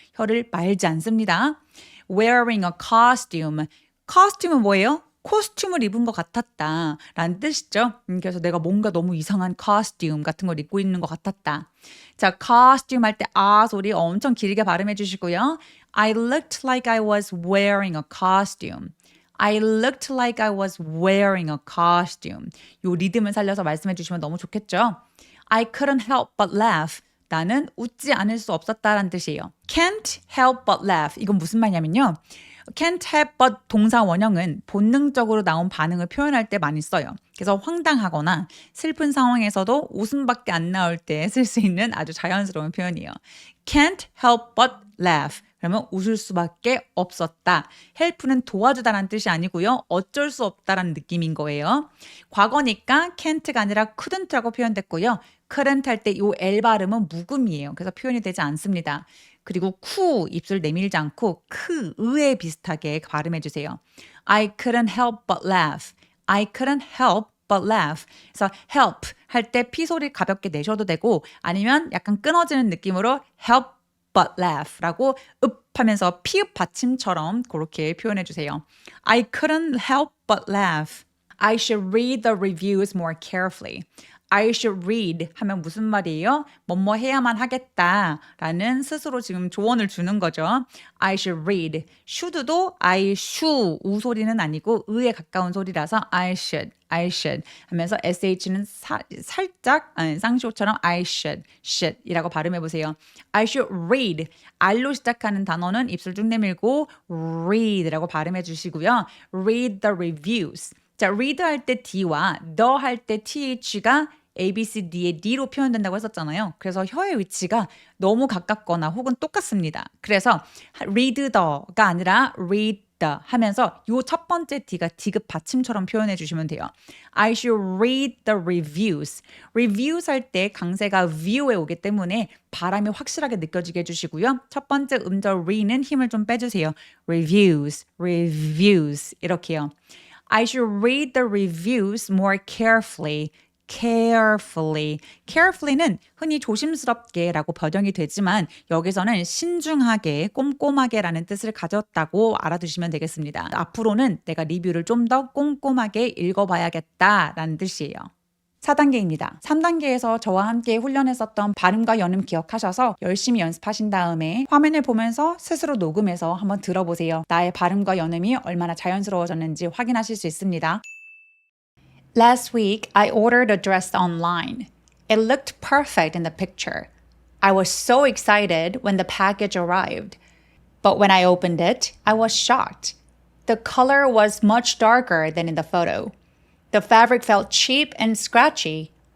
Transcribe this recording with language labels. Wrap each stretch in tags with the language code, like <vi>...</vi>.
<ko>혀를 말지 않습니다.</ko> <en>wearing a costume.</en> <ko>costume은 뭐예요? 코스튬을 입은 것 같았다 라는 뜻이죠. 그래서 내가 뭔가 너무 이상한 costume 같은 걸 입고 있는 것 같았다. 자, costume 할 때 아 소리 엄청 길게 발음해 주시고요.</ko> <en>I looked like I was wearing a costume. I looked like I was wearing a costume.</en> <ko>요 리듬을 살려서 말씀해 주시면 너무 좋겠죠.</ko> <en>I couldn't help but laugh.</en> <ko>나는 웃지 않을 수 없었다라는 뜻이에요.</ko> <en>Can't help but laugh.</en> <ko>이건 무슨 말이냐면요. can't help but 동사 원형은 본능적으로 나온 반응을 표현할 때 많이 써요. 그래서 황당하거나 슬픈 상황에서도 웃음밖에 안 나올 때 쓸 수 있는 아주 자연스러운 표현이에요.</ko> <en>Can't help but laugh.</en> <ko>그러면 웃을 수밖에 없었다. help는 도와주다라는 뜻이 아니고요. 어쩔 수 없다라는 느낌인 거예요. 과거니까 can't가 아니라 couldn't라고 표현됐고요. couldn't 할 때 이 L 발음은 묵음이에요. 그래서 표현이 되지 않습니다. 그리고 쿠 입술 내밀지 않고 크 의에 비슷하게 발음해 주세요.</ko> <en>I couldn't help but laugh. I couldn't help but laugh.</en> <ko>그래서 help 할 때 P 소리 가볍게 내셔도 되고 아니면 약간 끊어지는 느낌으로</ko> <en>help but laugh</en> <ko>라고 읍 하면서 피읍 받침처럼 그렇게 표현해 주세요.</ko> <en>I couldn't help but laugh. I should read the reviews more carefully. I should read</en> <ko>하면 무슨 말이에요? 뭐뭐 해야만 하겠다라는 스스로 지금 조언을 주는 거죠.</ko> <en>I should read.</en> <ko>should도 I should 우 소리는 아니고 의에 가까운 소리라서 I should 하면서 sh는 살짝 쌍시오처럼 I should 이라고 발음해 보세요.</ko> <en>I should read.</en> <ko>R로 시작하는 단어는 입술 쭉 내밀고 read라고 발음해 주시고요.</ko> <en>Read the reviews.</en> <ko>자, read 할 때 D와 the 할 때 TH가 A, B, C, D의 D로 표현된다고 했었잖아요. 그래서 혀의 위치가 너무 가깝거나 혹은 똑같습니다. 그래서 read the가 아니라 read the 하면서 요 첫 번째 D가 D급 받침처럼 표현해 주시면 돼요.</ko> <en>I should read the reviews.</en> <ko>reviews 할 때 강세가 view에 오기 때문에 발음이 확실하게 느껴지게 해주시고요. 첫 번째 음절 re는 힘을 좀 빼주세요.</ko> <en>reviews 이렇게요. I should read the reviews more carefully. carefully.</en> <ko>carefully는 흔히 조심스럽게 라고 번역이 되지만 여기서는 신중하게, 꼼꼼하게 라는 뜻을 가졌다고 알아두시면 되겠습니다. 앞으로는 내가 리뷰를 좀 더 꼼꼼하게 읽어봐야겠다 라는 뜻이에요. 4단계입니다. 3단계에서 저와 함께 훈련했었던 발음과 연음 기억하셔서 열심히 연습하신 다음에 화면을 보면서 스스로 녹음해서 한번 들어보세요. 나의 발음과 연음이 얼마나 자연스러워졌는지 확인하실 수 있습니다.</ko> <en>Last week, I ordered a dress online. It looked perfect in the picture. I was so excited when the package arrived. But when I opened it, I was shocked. The color was much darker than in the photo. The fabric felt cheap and scratchy.</en>